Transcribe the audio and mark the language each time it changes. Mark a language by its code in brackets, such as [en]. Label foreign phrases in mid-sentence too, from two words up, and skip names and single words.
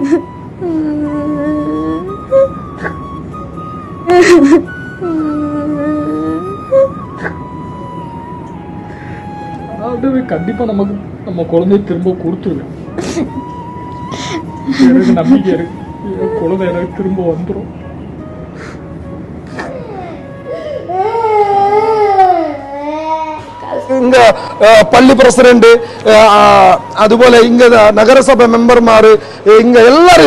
[ta] கண்டிப்பா நமக்கு நம்ம குழந்தைய திரும்ப கொடுத்துருவேன். எனக்கு நம்பிக்கை இருக்கு, குழந்தை எனக்கு திரும்ப வந்துடும். [ml] ഇങ്ങ പള്ളി പ്രസിഡന്റ് അതുപോലെ ഇങ്ങ നഗരസഭ മെമ്പർമാർ ഇങ്ങ എല്ലാവരും